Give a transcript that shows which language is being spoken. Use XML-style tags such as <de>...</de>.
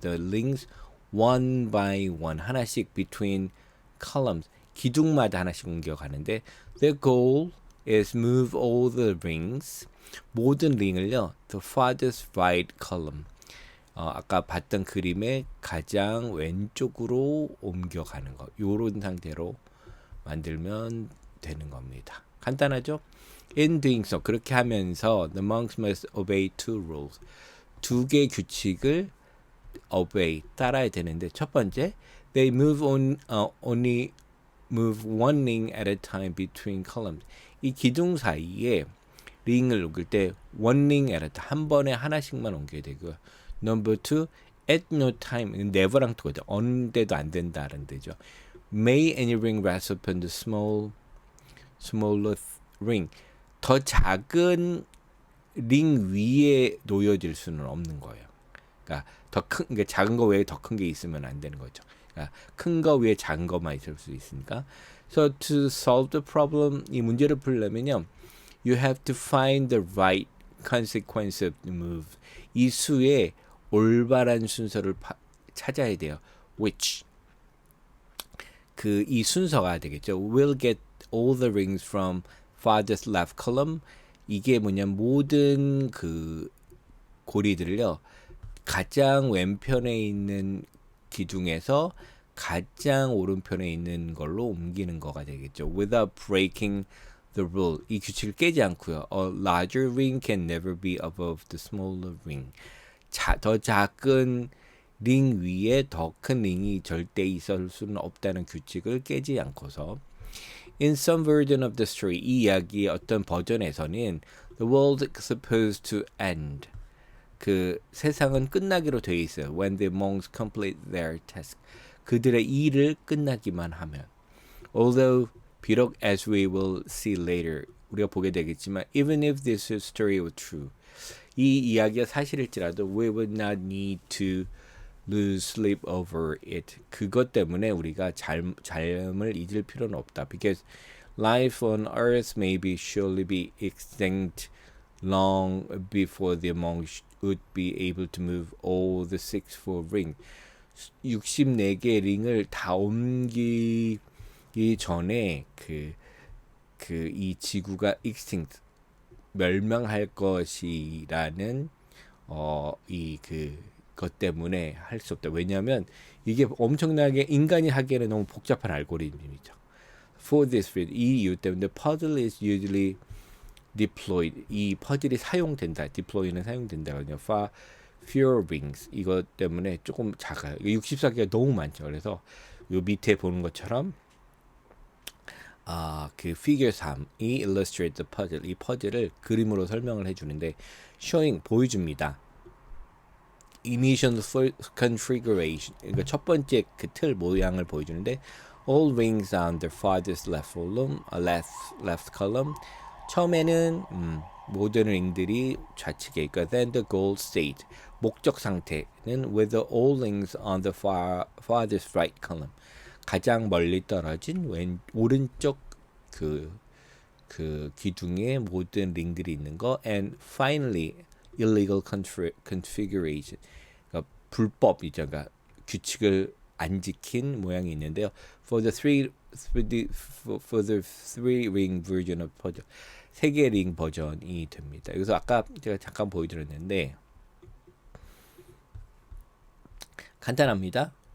<en>The links one by one,</en> <ko>하나씩</ko> <en>between columns,</en> <ko>기둥마다 하나씩 옮겨가는데</ko> <en>their goal is move all the rings,</en> <ko>모든 링을요,</ko> <en>the farthest right column,</en> <ko>아까 봤던 그림의 가장 왼쪽으로 옮겨가는 거, 요런 상태로 만들면 되는 겁니다. 간단하죠?</ko> <en>In doing so,</en> <ko>그렇게 하면서</ko> <en>the monks must obey two rules.</en> <ko>두 개의 규칙을</ko> <en>obey,</en> <ko>따라야 되는데, 첫 번째,</ko> <en>they only move one ring at a time between columns.</en> <ko>이 기둥 사이에 링을 옮길 때</ko> <en>one ring at a time,</en> <ko>한 번에 하나씩만 옮겨야 되고요.</ko> <en>Number two, at no time,</en> <ko>never랑 똑같아요. 어느 데도 안 된다는 데죠.</ko> <en>May any ring rest upon the smaller ring.</en> <ko>더 작은 링 위에 놓여질 수는 없는 거예요. 그러니까 그러니까 작은 거 외에 더 큰 게 있으면 안 되는 거죠. 그러니까 큰 거 위에 작은 것만 있을 수 있으니까.</ko> <en>So to solve the problem,</en> <ko>이 문제를 풀려면요,</ko> <en>you have to find the right consequence of the move.</en> <ko>이 수의 올바른 순서를 찾아야 돼요. Which 그 이 순서가 되겠죠.</ko> <en>We'll get all the rings from farthest left column.</en> <ko>이게 뭐냐면 모든 그 고리들을요. 가장 왼편에 있는 기둥에서 가장 오른편에 있는 걸로 옮기는 거가 되겠죠.</ko> <en>Without breaking the rule.</en> <ko>이 규칙을 깨지 않고요.</ko> <en>A larger ring can never be above the smaller ring.</en> <ko>더 작은 링 위에 더 큰 링이 절대 있을 수는 없다는 규칙을 깨지 않고서</ko> <en>In some version of the story,</en> <ko>이 이야기의 어떤 버전에서는</ko> <en>the world is supposed to end.</en> <ko>그 세상은 끝나기로 되어 있어요.</ko> <en>When the monks complete their task.</en> <ko>그들의 일을 끝나기만 하면.</ko> <en>Although</en> <ko>비록</ko> <en>as we will see later</en> <ko>우리가 보게 되겠지만</ko> <en>even if this story was true</en> <ko>이 이야기가 사실일지라도</ko> <en>we would not need to lose sleep over it.</en> <ko>그것 때문에 우리가 삶을 잊을 필요는 없다.</ko> <en>Because life on earth may be surely be extinct long before the monks would be able to move all the 64 ring.</en> <ko>64개 링을 다 옮기기 전에 이 지구가 extinct 멸망할 것이라는 것 때문에 할 수 없다. 왜냐하면 이게 엄청나게 인간이 하기에는 너무 복잡한 알고리즘이죠.</ko> <en>For this reason,</en> <ko>이 이유 때문에</ko> <en>puzzle is usually deployed.</en> <ko>이 퍼즐이 사용된다. deploy는 사용된다거든요.</ko> <en>Far fewer rings.</en> <ko>이것 때문에 조금 작아요. 64개가 너무 많죠. 그래서 요 밑에 보는 것처럼 그 figure 3이</ko> <en>illustrate the puzzle.</en> <ko>이 퍼즐을 그림으로 설명을 해주는데 showing 보여줍니다.</ko> <en>Initial configuration.</en> <ko>그러니까 첫 번째 그 틀 모양을 보여주는데</ko> <en>all rings on the farthest left column.</en> <ko>처음에는 모든 링들이 좌측에 있고</ko> <en>then the goal state</en> <ko>목적 상태는</ko> <en>with all rings on the farthest right column.</en> <ko>가장 멀리 떨어진 오른쪽 그 기둥에 모든 링들이 있는 거</ko> <en>and finally illegal configuration</en> <ko>그러니까 불법이죠. 그러니까 규칙을 안 지킨 모양이 있는데요.</ko> <en>For the three ring version of puzzle</en> <ko>세 개 링 버전이 됩니다. 여기서 아까 제가 잠깐 보여드렸는데 간단합니다.</ko>